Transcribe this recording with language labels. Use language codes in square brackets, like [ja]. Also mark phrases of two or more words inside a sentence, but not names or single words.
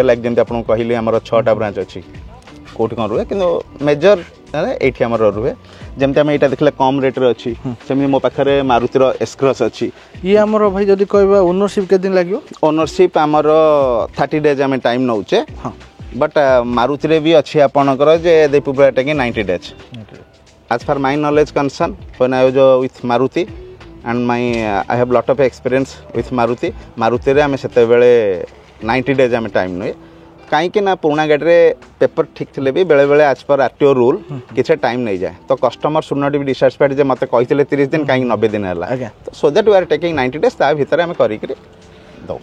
[or] ଲାଇକ୍ ଯେମିତି ଆପଣଙ୍କୁ କହିଲି ଆମର 6ଟା ବ୍ରାଞ୍ଚ ଅଛି, କେଉଁଠି କ'ଣ ରୁହେ, କିନ୍ତୁ ମେଜର ଏଇଠି ଆମର ରୁହେ। ଯେମିତି ଆମେ ଏଇଟା ଦେଖିଲେ କମ୍ ରେଟ୍ରେ ଅଛି, ସେମିତି ମୋ ପାଖରେ ମାରୁତିର S-Cross ଅଛି। ଇଏ ଆମର ଭାଇ ଯଦି କହିବା ଓନରସିପ୍ କେତେ ଦିନ ଲାଗିବ? ଓନରସିପ୍ ଆମର 30 days ଆମେ ଟାଇମ୍ ନେଉଛେ, ବଟ୍ ମାରୁତିରେ ବି ଅଛି ଆପଣଙ୍କର ଯେ [en] they prefer taking 90 days. As per my knowledge concern, when I was with Maruti and I have lot of experience with Maruti, [or] ମାରୁତିରେ ଆମେ ସେତେବେଳେ 90 days ଆମେ ଟାଇମ୍ ନୁହେଁ, କାହିଁକି ନା ପୁରୁଣା ଗାଡ଼ିରେ ପେପର ଠିକ୍ ଥିଲେ ବି ବେଳେବେଳେ [en] as per RTO rule [or] କିଛି ଟାଇମ୍ ନେଇଯାଏ। ତ [en] customer should not be dissatisfied [or] ଯେ ମୋତେ କହିଥିଲେ 30 ଦିନ କାହିଁକି 90 ଦିନ ହେଲା, [en] so that we are taking 90 days, [or] ତା ଭିତରେ ଆମେ କରିକିରି ଦେଉ।